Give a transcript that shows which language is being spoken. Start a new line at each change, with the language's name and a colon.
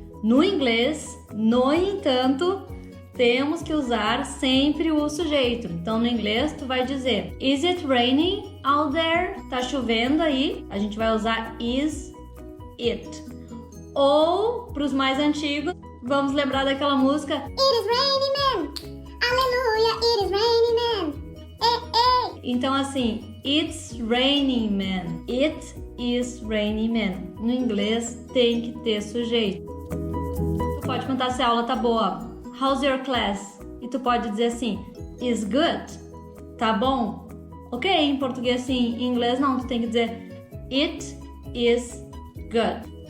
Portuguese: No inglês, no entanto, temos que usar sempre o sujeito. Então, no inglês, tu vai dizer
English: is it raining out there?
Portuguese: Tá chovendo aí? A gente vai usar is it. Ou, para os mais antigos, vamos lembrar daquela música
English: It is raining man, aleluia, it is raining man, ei.
Portuguese: Então, assim,
English: it's raining man, it is raining man.
Portuguese: No inglês, tem que ter sujeito. Tu pode perguntar se a aula tá boa.
English: How's your class?
Portuguese: E tu pode dizer assim,
English: is good?
Portuguese: Tá bom? Ok, em português sim, em inglês não, tu tem que dizer
English: it is good.